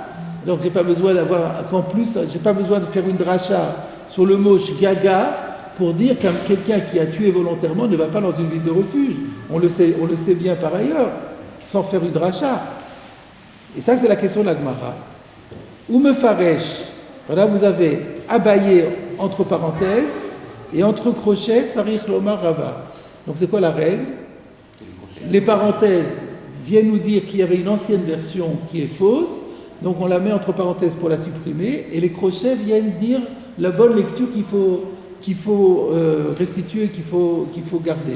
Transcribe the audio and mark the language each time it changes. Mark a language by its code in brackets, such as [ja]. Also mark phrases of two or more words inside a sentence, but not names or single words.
[fr] Donc j'ai pas besoin de faire une dracha sur le mot shgaga pour dire que quelqu'un qui a tué volontairement ne va pas dans une ville de refuge. On le sait bien par ailleurs, sans faire une dracha. Et ça, c'est la question de la Gemara. [he] ו מי פריש, [fr] voilà, vous avez abayé entre parenthèses, et entre crochets, [he] צריך לומר רבא. [fr] Donc c'est quoi la règle? Les parenthèses viennent nous dire qu'il y avait une ancienne version qui est fausse, donc on la met entre parenthèses pour la supprimer, et les crochets viennent dire la bonne lecture qu'il faut restituer, qu'il faut garder.